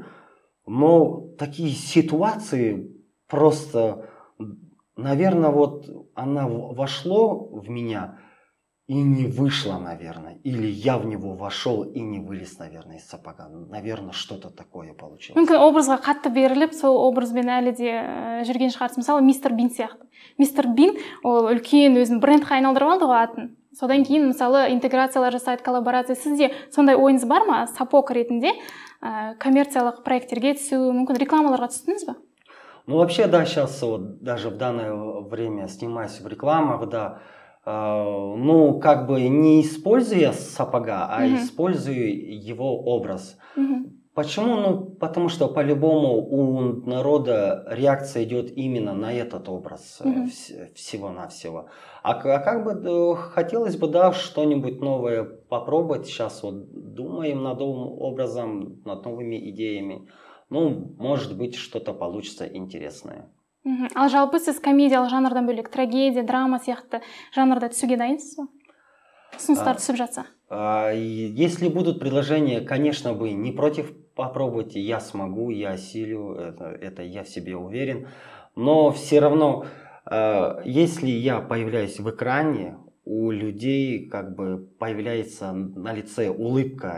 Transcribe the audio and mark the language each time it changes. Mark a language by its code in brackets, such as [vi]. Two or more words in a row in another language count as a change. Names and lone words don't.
[ru] Но такие ситуации просто, наверное, вот она вошло в меня и не вышло, наверное. Или я в него вошел и не вылез, наверное, из сапога. Наверное, что-то такое получилось. [kk] Мүмкін образға қатты беріліп, сол образбен әлі де жүрген шығарсыз. Мысалы, мистер Бин сияқты. Мистер Бин, ол үлкен өзін брендқа айналдырып алды ғой атын. Содан кейін, мысалы, интеграциялар жасайды, коллаборация. Сізде сондай ойыңыз бар ма? Сапог ретінде коммерциялық проекттерге түсу, мүмкін рекламаларға түстіңіз ба? [ru] Ну, вообще, да, сейчас вот даже в данное время снимаюсь в рекламах, да. Ну, как бы не используя сапога, а использую его образ. Почему? Ну, потому что по-любому у народа реакция идет именно на этот образ всего-навсего. А как бы хотелось бы, да, что-нибудь новое попробовать. Сейчас вот думаем над новым образом, над новыми идеями. Ну, может быть, что-то получится интересное. [kk] Ал жалпы сіз комедиялық жанрдан бөлек трагедия, драма сияқты жанрда түсуге дайынсыз ба? Ұсыныстар түсіп жатса. [ru] Если будут предложения, конечно, бы не против попробовать. Я смогу, я осилю, это я в себе уверен. Но все равно, если я появляюсь в экране, у людей как бы появляется на лице улыбка.